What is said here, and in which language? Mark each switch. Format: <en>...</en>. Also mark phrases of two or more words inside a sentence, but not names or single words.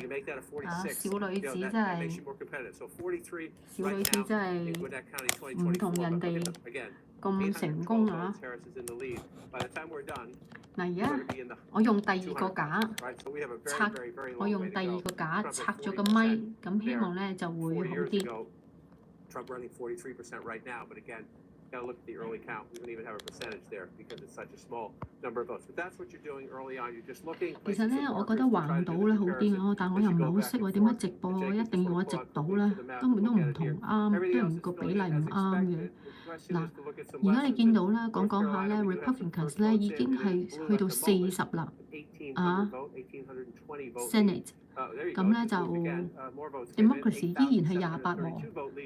<yue>小女子真係唔同人哋咁成功啊！嗱，而家我用第二個架拆咗個咪，咁希望咧就會好啲。</yue> <en>Got to look at the early count. We don't even have a percentage there because it's such a small number of votes. But that's what you're doing early on. You're just looking.</en> <yue>其實咧，我覺得橫倒咧好啲啊，但我又唔係好識喎，點解直播一定要我直倒咧？根本都唔同啱，都唔個比例唔啱嘅。嗱，而家你見到啦，講下咧 ，Republicans 咧已經係去到40啦，Senate 咁咧就 Democracy 依然係28喎。</yue>